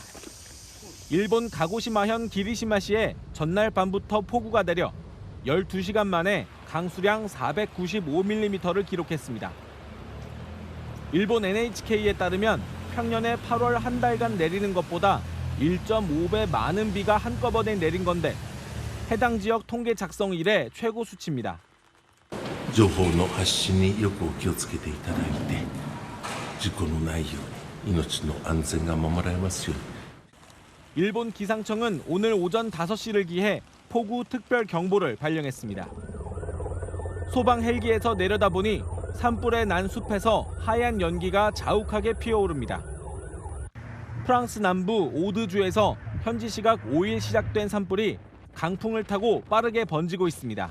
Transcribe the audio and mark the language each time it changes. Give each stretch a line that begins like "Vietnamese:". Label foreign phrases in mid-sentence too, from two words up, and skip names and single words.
Korean: 일본 가고시마현 기리시마시에 전날 밤부터 폭우가 내려 12시간 만에 강수량 495mm를 기록했습니다. 일본 NHK에 따르면 평년에 8월 한 달간 내리는 것보다 1.5배 많은 비가 한꺼번에 내린 건데 해당 지역 통계 작성 이래 최고 수치입니다.
Japanese: 情報の発信によくお気をつけていただいて、事故のないように命の安全が守られますように。
Korean: 일본 기상청은 오늘 오전 5시를 기해 폭우 특별 경보를 발령했습니다. 소방 헬기에서 내려다보니 산불에 난 숲에서 하얀 연기가 자욱하게 피어오릅니다. 프랑스 남부 오드주에서 현지 시각 5일 시작된 산불이 강풍을 타고 빠르게 번지고 있습니다.